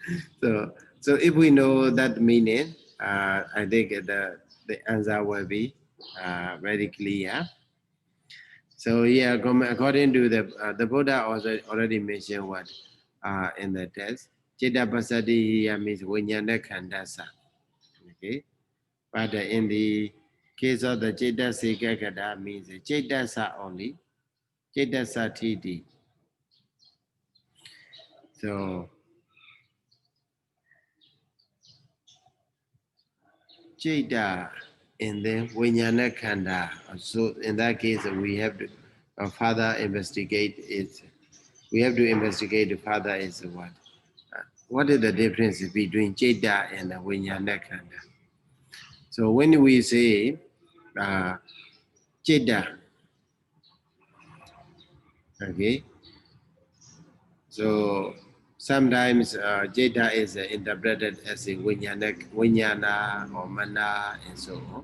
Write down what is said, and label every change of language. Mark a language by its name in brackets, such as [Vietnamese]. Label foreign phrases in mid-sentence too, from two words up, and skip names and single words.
[English] So if we know that meaning, I think the answer will be very clear. So yeah, according to the Buddha also already mentioned what in the text. [Pali] Chitta pasadi [English] here means [Pali] vinyana khandasa. [English] Okay, but in the case of the [Pali] Chitta Sikakada [English] means Chittasa only. [Pali] Chittasa Titi. So Chitta [English] and then [Pali] vinyana khanda. [English] So in that case, we have to further investigate it. We have to investigate the further is what. What is the difference between Chitta and the [Pali] vinyana khanda? [English] So when we say Chitta, okay, so sometimes Chitta is interpreted as a vinyana or mana and so on.